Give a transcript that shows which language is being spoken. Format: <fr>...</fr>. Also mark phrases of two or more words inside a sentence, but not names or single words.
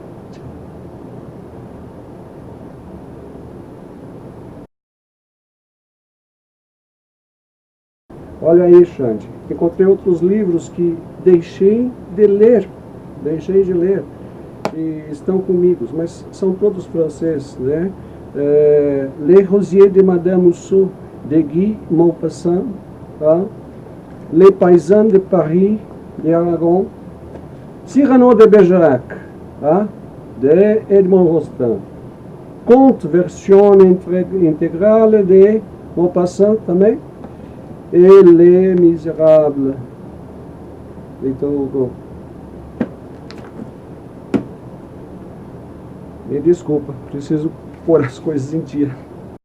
<pt>Olha aí, Xande, encontrei outros livros que deixei de ler e estão comigo, mas são todos franceses, né? Les Rosiers de Madame Rousseau, de Guy Maupassant, tá? Les Paysans de Paris, de Aragon, Cyrano de Bergerac, tá? De Edmond Rostand, Conte version intégrale de Maupassant também, et Les Misérables, Victor Hugo. Me desculpa, preciso pôr as coisas em dia.</pt>